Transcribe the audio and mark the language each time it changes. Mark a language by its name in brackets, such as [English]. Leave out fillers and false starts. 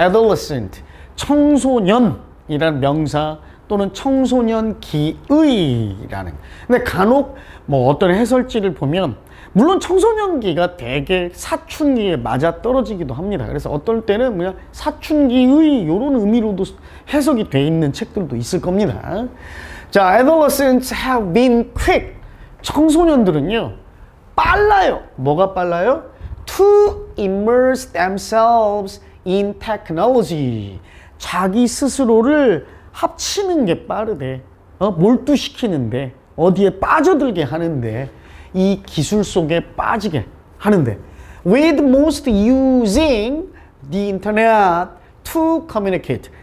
[Korean] adolescent, 청소년이라는 명사 또는 청소년 기의라는. 근데 간혹 뭐 어떤 해설지를 보면 물론 청소년기가 되게 사춘기에 맞아 떨어지기도 합니다. 그래서 어떨 때는 그냥 사춘기의 이런 의미로도 해석이 돼 있는 책들도 있을 겁니다. [English] 자, adolescents have been quick. [Korean] 청소년들은요, 빨라요. 뭐가 빨라요? [English] To immerse themselves in technology. [Korean] 자기 스스로를 합치는 게 빠르대. 몰두시키는데, 어디에 빠져들게 하는데, 이 기술 속에 빠지게 하는데, [English] with most using the internet to communicate.